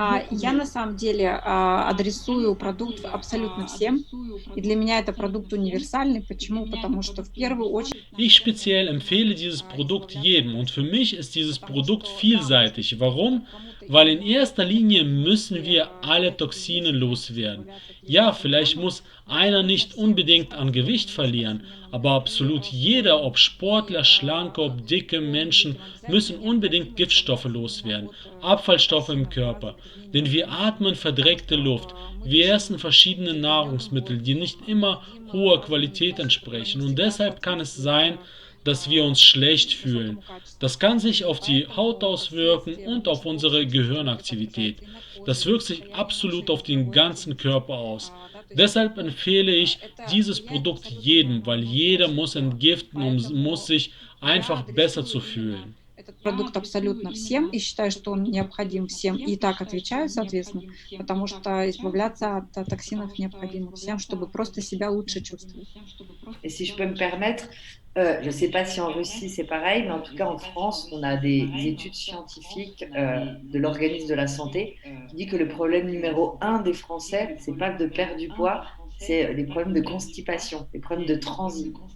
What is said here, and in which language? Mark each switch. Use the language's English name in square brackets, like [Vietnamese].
[Russian] Я на самом деле адресую продукт абсолютно всем, и для меня это продукт универсальный. Почему? Потому что в первую очередь... [German] Ich speziell empfehle dieses Produkt jedem und für mich ist dieses Produkt vielseitig. Warum? Weil in erster Linie müssen wir alle Toxine loswerden. Ja, vielleicht muss einer nicht unbedingt an Gewicht verlieren, aber absolut jeder, ob Sportler, Schlanke, ob dicke Menschen, müssen unbedingt Giftstoffe loswerden, Abfallstoffe im Körper. Denn wir atmen verdreckte Luft, wir essen verschiedene Nahrungsmittel, die nicht immer hoher Qualität entsprechen und deshalb kann es sein, dass wir uns schlecht fühlen. Das kann sich auf die Haut auswirken und auf unsere Gehirnaktivität. Das wirkt sich absolut auf den ganzen Körper aus. Deshalb empfehle ich dieses Produkt jedem, weil jeder muss entgiften und muss sich einfach besser zu fühlen. [Russian] Этот продукт абсолютно всем, и считаю, что он необходим всем, и так отвечаю, соответственно, потому что избавляться от токсинов необходимо всем, чтобы просто себя лучше чувствовать. [French] Et si je peux me permettre, je ne sais pas si en Russie c'est pareil, mais en tout cas en France, on a des études scientifiques de l'organisme de la santé qui dit que le problème numéro 1 des Français, c'est pas de perdre du poids, c'est les problèmes de constipation, les problèmes de transit.